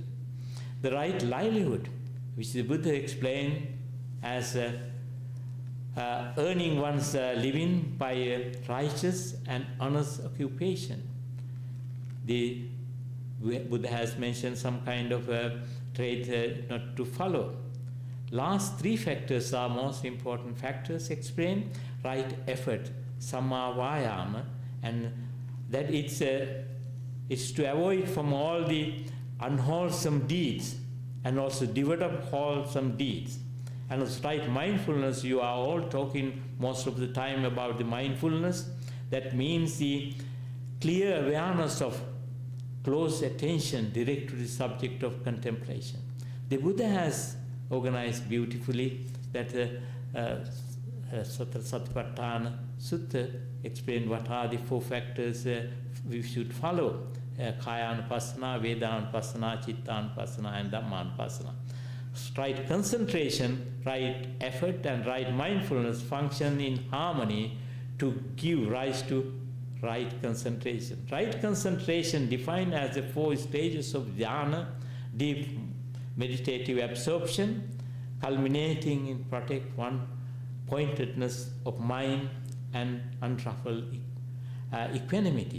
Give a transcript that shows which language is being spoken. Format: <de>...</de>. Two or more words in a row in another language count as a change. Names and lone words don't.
<en>The right livelihood, which the Buddha explained as earning one's living by a righteous and honest occupation. The Buddha has mentioned some kind of trade not to follow. Last 3 factors are most important factors explained. Right effort,</en> <pi>samma vayama,</pi> <en>and that it's to avoid from all the unwholesome deeds and also develop wholesome deeds. And also right mindfulness, you are all talking most of the time about the mindfulness. That means the clear awareness of close attention direct to the subject of contemplation. The Buddha has organized beautifully that Satipatthana Sutta explained what are the 4 factors we should follow.</en> <pi>Kaya-anupassana, Veda-anupassana, Chitta-anupassana, and Dhamma-anupassana.</pi> <en>Right concentration, right effort, and right mindfulness function in harmony to give rise to right concentration. Right concentration defined as the 4 stages of dhyana, deep meditative absorption, culminating in protect one pointedness of mind and unruffled equanimity.</en>